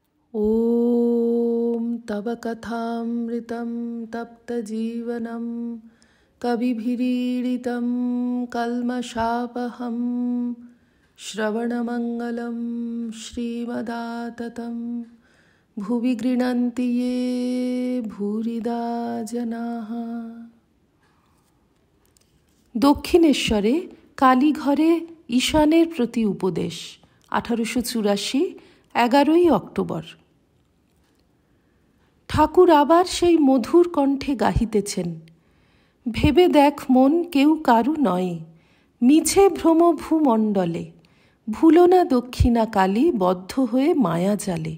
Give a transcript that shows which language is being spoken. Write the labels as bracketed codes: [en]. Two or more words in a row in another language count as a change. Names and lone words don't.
[sa] ॐ तव कथामृतं तप्तजीवनं कविभिरीडितं कल्मषापहं श्रवणमङ्गलं श्रीमदाततं भुवि गृह्णन्ति ये भूरिदा जनाः। [bn] দক্ষিণেশ্বরে কালীঘরে ঈশানের প্রতি উপদেশ 1884 11ই অক্টোবর। ঠাকুর আবার সেই মধুর কণ্ঠে গাহিতেছেন, ভেবে দেখ মন কেউ কারু নয়, মিছে ভ্রম ভূমণ্ডলে, ভুলো না দক্ষিণা কালী বদ্ধ হয়ে মায়া জালে।